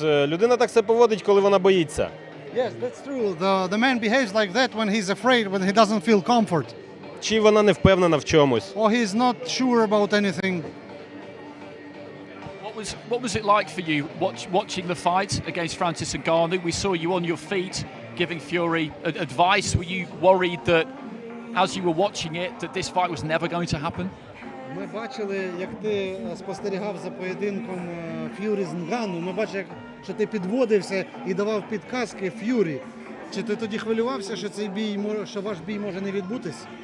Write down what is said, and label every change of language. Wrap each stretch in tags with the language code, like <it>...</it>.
<uk>Людина так себе поводить, коли вона боїться.</uk> <en>Yes, that's true. The man behaves like that when he's afraid, when he doesn't feel comfort.</en> <uk>Чи вона не впевнена в чомусь.</uk> <en>Or he's not sure about anything. What was it like for you watching the fight against Francis Ngannou? We saw you on your feet giving Fury advice. Were you worried that as you were watching it that this fight was never going to happen?</en> <uk>Ми бачили, як ти спостерігав за поєдинком Ф'юрі з Нгану. Ми бачили, що ти підводився і давав підказки Ф'юрі. Чи ти тоді хвилювався, що цей бій, що ваш бій може не відбутись?</uk>